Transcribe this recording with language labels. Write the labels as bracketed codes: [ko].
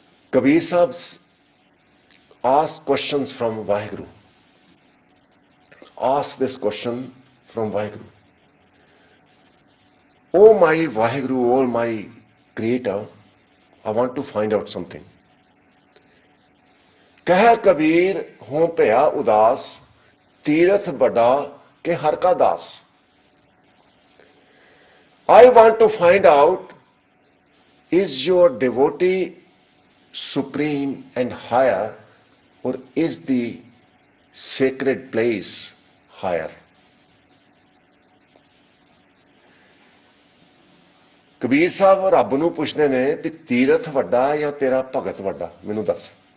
[en] Kabir Sahib asked questions from Vaheguru. Ask this question from Vaheguru. Oh my Vaheguru, oh my Creator, I want to find out something. [hi] कह कबीर हों भया उदास तीरथ बड़ा के हर का दास. [en] I want to find out, is your devotee supreme and higher, or is the sacred place higher? [pa] Kabir Sahib ਰੱਬ ਨੂੰ ਪੁੱਛਦੇ ਨੇ ਵੀ ਤੀਰਥ ਵੱਡਾ ਜਾਂ ਤੇਰਾ ਭਗਤ ਵੱਡਾ, ਮੈਨੂੰ ਦੱਸ.